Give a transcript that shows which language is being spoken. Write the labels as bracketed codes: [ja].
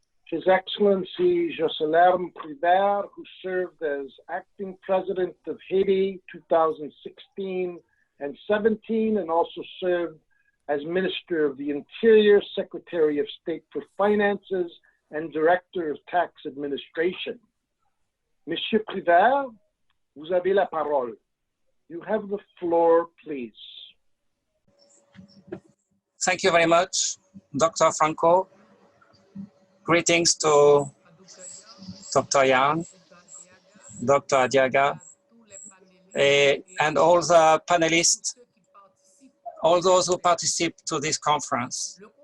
[en] His Excellency Jocelerme Privert, who served as acting president of Haiti 2016 and 17, and also served as Minister of the Interior, Secretary of State for Finances, and Director of Tax Administration. [fr] Monsieur Privert, vous avez la parole. [en] You have the floor, please. Thank you very much, Dr. Franco. Greetings to Dr. Yang, Dr. Arteaga, and all the panelists, all those who participate to this conference.